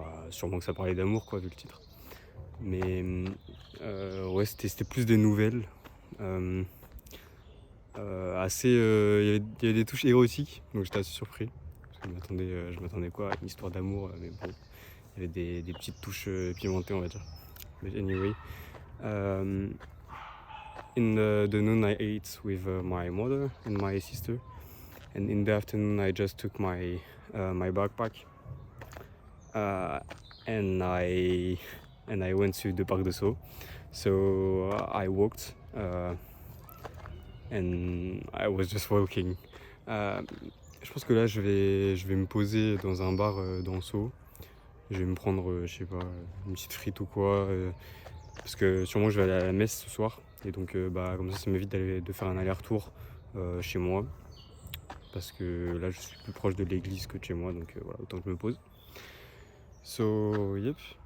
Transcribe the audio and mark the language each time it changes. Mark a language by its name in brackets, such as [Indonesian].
[French] Sûrement que ça parlait d'amour quoi vu le titre, mais ouais c'était plus des nouvelles assez il y avait des touches érotiques, donc j'étais assez surpris parce que je m'attendais quoi à une histoire d'amour, mais bon il y avait des petites touches pimentées on va dire. [English] But anyway, in the noon I ate with my mother and my sister, and in the afternoon I just took my backpack and I went to the Parc de Sceaux. So I walked and I was just walking. [French] Je pense que là je vais me poser dans un bar dans Sceaux. Je vais me prendre je sais pas, une petite frite ou quoi, parce que sûrement je vais aller à la messe ce soir, et donc comme ça m'évite de faire un aller-retour chez moi, parce que là je suis plus proche de l'église que de chez moi, donc voilà, autant que je me pose. [English] So yep.